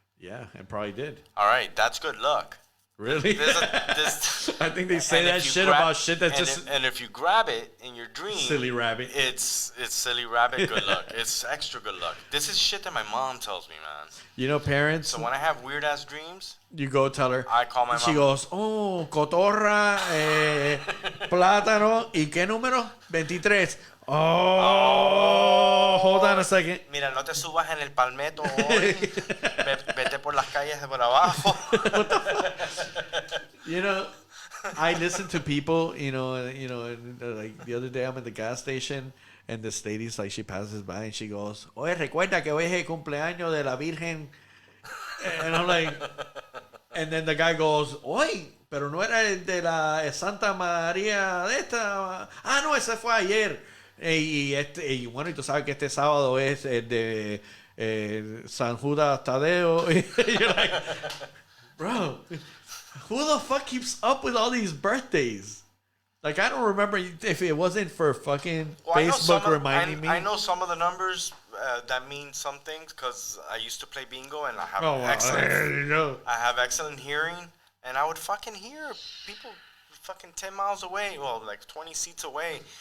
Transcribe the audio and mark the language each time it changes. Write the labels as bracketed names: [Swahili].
[English] Yeah, and probably did. All right, that's good luck. Really? I think they say that shit about shit that's just... And if you grab it in your dream... Silly rabbit. It's silly rabbit good luck. It's extra good luck. This is shit that my mom tells me, man. You know, parents... So when I have weird-ass dreams... You go tell her... I call my mom. She goes, oh, [Spanish] cotorra, plátano, ¿y qué número? [English] 23. Oh, hold on a second. [Spanish] Mira, no te subas en el palmeto hoy. Vete por las calles de por abajo. [English] You know, I listen to people, like the other day I'm at the gas station and this lady's like, she passes by and she goes, [Spanish] oye, recuerda que hoy es el cumpleaños de la Virgen. [English] And I'm like, and then the guy goes, [Spanish] oye, pero no era el de la Santa María de esta. Ah, no, ese fue ayer. Y bueno, y tú sabes que este sábado es el de San Judas Tadeo. [English] You're like, bro, who the fuck keeps up with all these birthdays? Like, I don't remember if it wasn't for fucking Facebook reminding me. I know some of the numbers that mean some things because I used to play bingo and I have I have excellent hearing, and I would fucking hear people fucking 10 miles away, well, like 20 seats away.